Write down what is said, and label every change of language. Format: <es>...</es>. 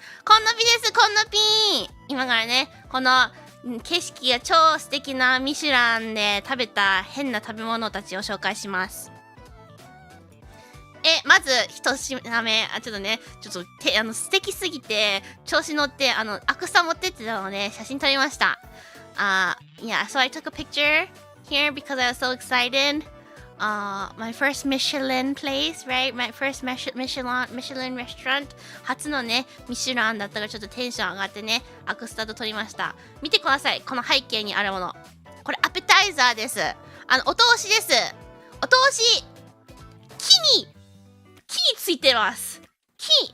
<ja>こんなぴです、こんなぴー。今からね、この景色が超素敵なミシュランで食べた変な食べ物たちを紹介します。まず一品目、ちょっと素敵すぎて調子乗ってアクスタ持ってってたので写真撮りました。</ja> <en>Yeah, so I took a picture here because I was so excited. My first Michelin place, right? My first Michelin restaurant.</en> <ja>初のね、ミシュランだったからちょっとテンション上がってね、アクスタと撮りました。見てください、この背景にあるもの。これアペタイザーです。お通しです。お通し、木についてます。木、</ja> <en>look!</en>